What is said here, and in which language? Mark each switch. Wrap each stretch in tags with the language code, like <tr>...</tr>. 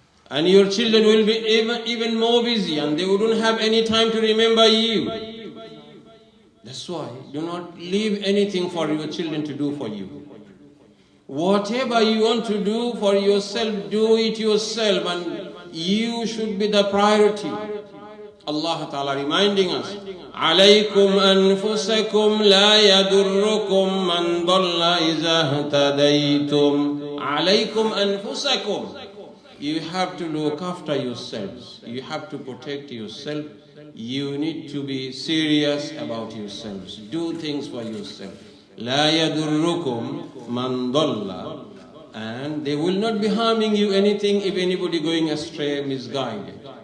<en>And your children will be even more busy, and they wouldn't have any time to remember you. That's why do not leave anything for your children to do for you. Whatever you want to do for yourself, do it yourself, and you should be the priority. Allah Ta'ala reminding us,</en> <ar>عَلَيْكُمْ أَنفُسَكُمْ لَا يَدُرُّكُمْ مَنْ ضَلَّ إِذَا اهْتَدَيْتُمْ. عَلَيْكُمْ أَنفُسَكُمْ.</ar> <en>You have to look after yourselves. You have to protect yourself. You need to be serious about yourselves. Do things for yourself.</en> <ar>لَا يَدُرُّكُمْ مَنْ ضَلَّ.</ar> <en>And they will not be harming you anything if anybody going astray, misguided.</en>